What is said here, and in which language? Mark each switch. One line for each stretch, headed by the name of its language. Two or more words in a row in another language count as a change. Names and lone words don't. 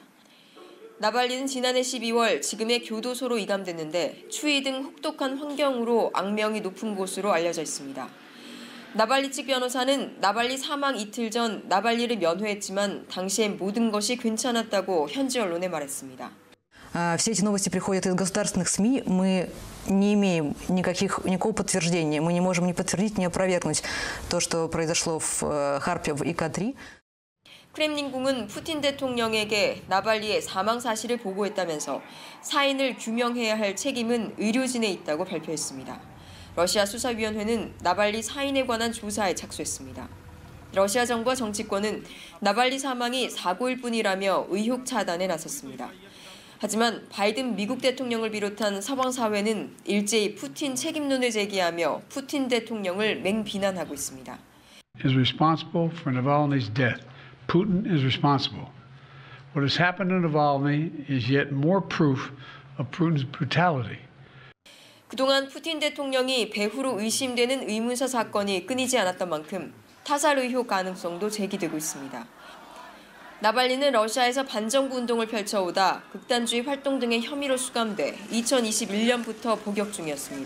Korean: 나발리는 지난해 12월 지금의 교도소로 이감됐는데 추위 등 혹독한 환경으로 악명이 높은 곳으로 알려져 있습니다. 나발리 측 변호사는 나발리 사망 이틀 전 나발리를 면회했지만 당시엔 모든 것이 괜찮았다고 현지 언론에 말했습니다.
Russian: Все эти новости приходят из государственных СМИ. Мы не имеем никакого подтверждения. Мы не можем ни подтвердить, ни опровергнуть то, что произошло в Харькове и Кадри.
Korean: 크렘린궁은 푸틴 대통령에게 나발리의 사망 사실을 보고했다면서 사인을 규명해야 할 책임은 의료진에 있다고 발표했습니다. 러시아 수사위원회는 나발리 사인에 관한 조사에 착수했습니다. 러시아 정부와 정치권은 나발리 사망이 사고일 뿐이라며 의혹 차단에 나섰습니다. 하지만 바이든 미국 대통령을 비롯한 서방 사회는 일제히 푸틴 책임론을 제기하며 푸틴 대통령을 맹비난하고 있습니다.
English: Is responsible for Navalny's death. Putin is responsible. What has happened to Navalny is yet more proof of Putin's brutality.
Korean: 그동안 푸틴 대통령이 배후로 의심되는 의문사 사건이 끊이지 않았던 만큼 타살 의혹 가능성도 제기되고 있습니다. 나발리는 러시아에서 반정부 운동을 펼쳐오다 극단주의 활동 등의 혐의로 수감돼 2021년부터 복역 중이었습니다.